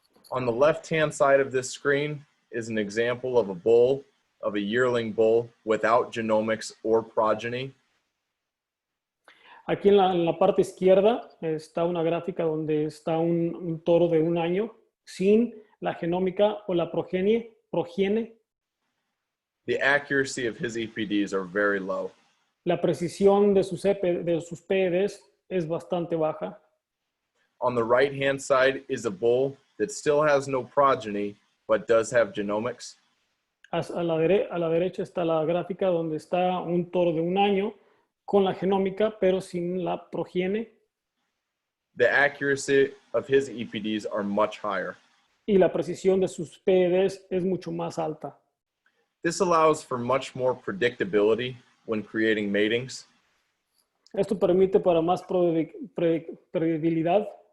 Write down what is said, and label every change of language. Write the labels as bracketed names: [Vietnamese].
[English] On the left-hand side of this screen is an example of a bull, of a yearling bull without genomics or progeny. [Spanish] Aquí en la parte izquierda está una gráfica donde está un toro de un año sin la genómica o la progenie. [English] The accuracy of his EPDs are very low. [Spanish] La precisión de sus PEDs es bastante baja. [English] On the right-hand side is a bull that still has no progeny, but does have genomics. [Spanish] A la derecha está la gráfica donde está un toro de un año con la genómica, pero sin la progenie. [English] The accuracy of his EPDs are much higher. [Spanish] Y la precisión de sus PEDs es mucho más alta. [English] This allows for much more predictability when creating matings. [Spanish] Esto permite para más predictibilidad.